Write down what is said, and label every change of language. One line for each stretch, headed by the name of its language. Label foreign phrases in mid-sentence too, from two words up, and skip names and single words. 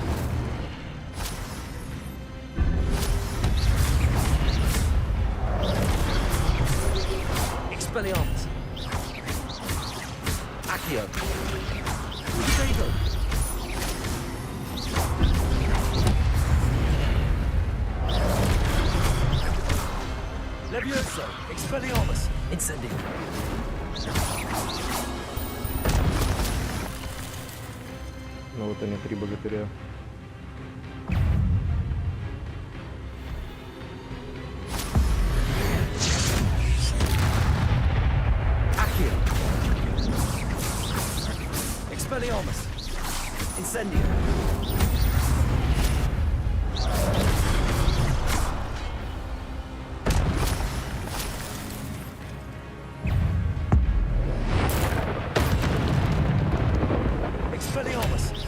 Latin: Expelliarmus. Accio. Protego. Levioso. Expelliarmus. Incendio.
Russian: Ну вот они, 3 богатыря.
Latin: Accio. Expelliarmus. Incendio. Expelliarmus.